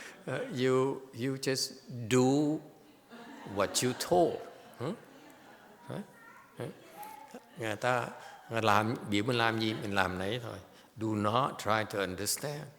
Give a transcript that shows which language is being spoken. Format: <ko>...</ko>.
<en>You just do what you told.</en> <vi>Người ta làm biểu mình làm gì mình làm nấy thôi.</vi> <en>Do not try to understand.</en>